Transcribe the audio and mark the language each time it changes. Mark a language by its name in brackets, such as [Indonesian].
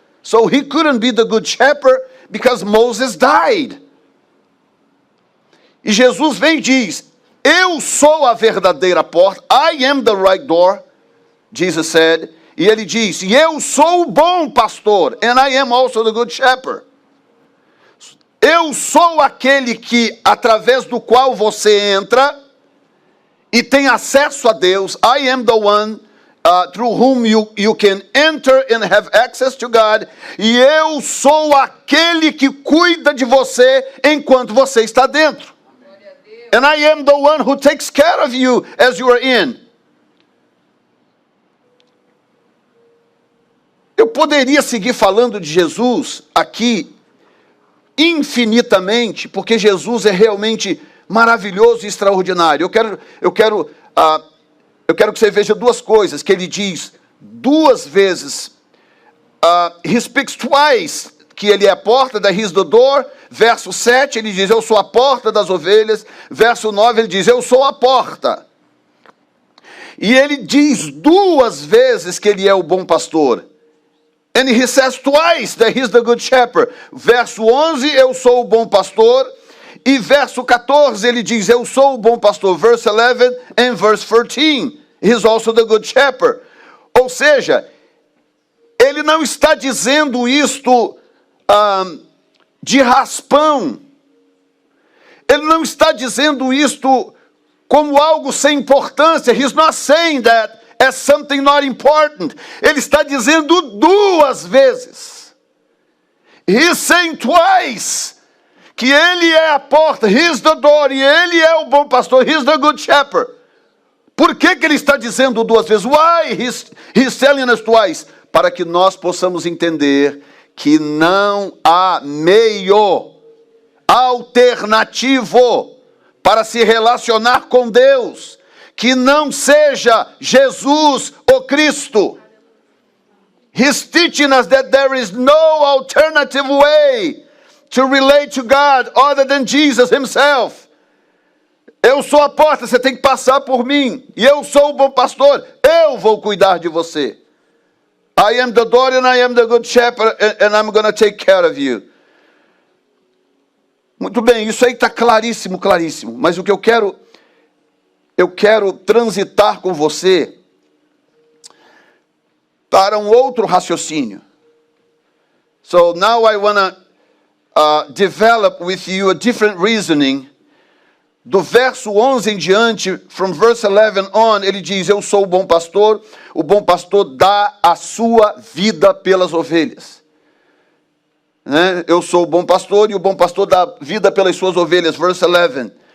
[English] So he couldn't be the good shepherd because Moses died. [Portuguese] E Jesus vem e diz: eu sou a verdadeira porta. [English] I am the right door, Jesus said. [Portuguese] E ele diz: e eu sou o bom pastor. [English] And I am also the good shepherd. [Portuguese] Eu sou aquele que, através do qual você entra e tem acesso a Deus. [English] I am the one through whom you can enter and have access to God. [Portuguese] E eu sou aquele que cuida de você enquanto você está dentro. [English] And I am the one who takes care of you as you are in. [Portuguese] Eu poderia seguir falando de Jesus aqui infinitamente, porque Jesus é realmente maravilhoso e extraordinário. Eu quero que você veja duas coisas que ele diz duas vezes. [English] He speaks twice, [Portuguese] que ele é a porta, [English] that he is the door. [Portuguese] Verso 7, ele diz: eu sou a porta das ovelhas. Verso 9, ele diz: eu sou a porta. E ele diz duas vezes que ele é o bom pastor. [English] And he says twice that he is the good shepherd. [Portuguese] Verso 11, eu sou o bom pastor. E verso 14, ele diz: eu sou o bom pastor. [English] Verse 11 and verse 13, he is also the good shepherd. [Portuguese] Ou seja, ele não está dizendo isto de raspão. Ele não está dizendo isto como algo sem importância. [English] He's not saying that as something not important. [Portuguese] Ele está dizendo duas vezes. [English] He's saying twice [Portuguese] que ele é a porta, [English] he's the door, [Portuguese] e ele é o bom pastor, [English] he's the good shepherd. [Portuguese] Por que ele está dizendo duas vezes? [English] Why he's telling us twice? [Portuguese] Para que nós possamos entender que não há meio alternativo para se relacionar com Deus que não seja Jesus o Cristo. [English] He's teaching us that there is no alternative way to relate to God other than Jesus himself. [Portuguese] Eu sou a porta, você tem que passar por mim. E eu sou o bom pastor, eu vou cuidar de você. [English] I am the door and I am the good shepherd and I'm going to take care of you. [Portuguese] Muito bem, isso aí está claríssimo, claríssimo. Mas o que eu quero transitar com você para um outro raciocínio. [English] So now I want to develop with you a different reasoning. [Portuguese] Do verso 11 em diante, [English] from verse 11 on, [Portuguese] ele diz, eu sou o bom pastor dá a sua vida pelas ovelhas. Né? Eu sou o bom pastor e o bom pastor dá vida pelas suas ovelhas, [English] verse 11.